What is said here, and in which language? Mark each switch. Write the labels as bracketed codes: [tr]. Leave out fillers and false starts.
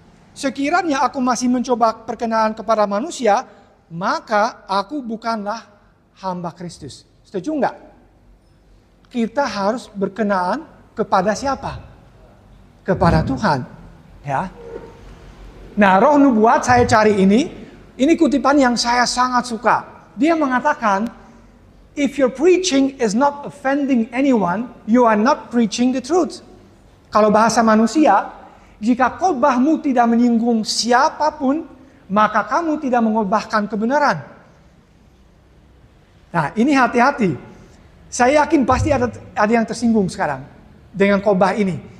[id] Sekiranya aku masih mencoba berkenaan kepada manusia, maka aku bukanlah hamba Kristus. Setuju enggak? Kita harus berkenaan kepada siapa? Kepada Tuhan. Ya. Nah, roh nubuat saya cari ini kutipan yang saya sangat suka. Dia mengatakan, [en] if your preaching is not offending anyone, you are not preaching the truth. [id] Kalau bahasa manusia, jika khotbahmu tidak menyinggung siapapun, maka kamu tidak mengkhotbahkan kebenaran. Nah, ini hati-hati. Saya yakin pasti ada yang tersinggung sekarang dengan khotbah ini.